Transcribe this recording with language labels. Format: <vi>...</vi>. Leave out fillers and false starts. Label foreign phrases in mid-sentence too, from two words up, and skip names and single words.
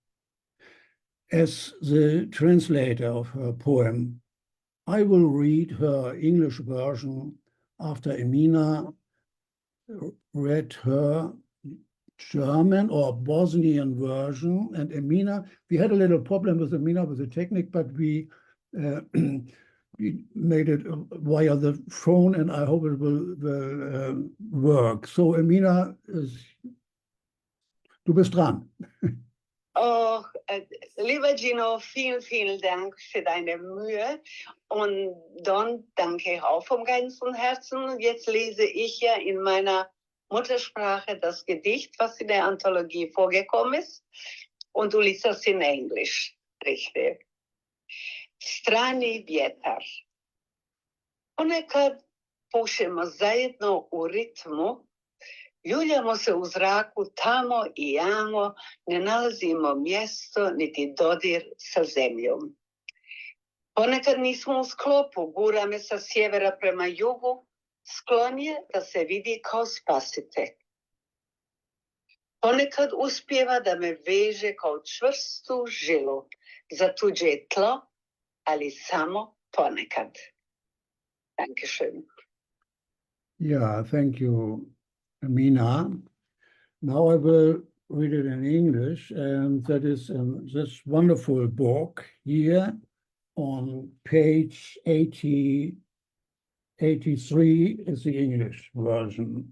<en>As the translator of her poem, I will read her English version after Emina read her German or Bosnian version. And Emina, we had a little problem with Emina with the technique, but we made it via the phone, and I hope it will work.</en> <de>So Emina, du bist dran. Oh, lieber Gino, vielen, vielen Dank für deine Mühe. Und Don, danke ich auch vom ganzen Herzen. Jetzt lese ich ja in meiner Muttersprache das Gedicht, was in der Anthologie vorgekommen ist. Und du liest das in Englisch, richtig?</de> <bs>Strani vjetar. Ponekad pušemo zajedno u ritmu, ljuljamo se u zraku tamo i jamo, ne nalazimo mjesto niti dodir sa zemljom. Ponekad nismo u sklopu, gura me sa sjevera prema jugu, sklon je da se vidi kao spasitelj. Ponekad uspijeva da me veže kao čvrstu žilu, za tuđe tlo, ali samo ponekad.</bs> <de>Dankeschön.</de> <en>Yeah, thank you, Amina. Now I will read it in English, and that is in this wonderful book here on page 83 is the English version.</en>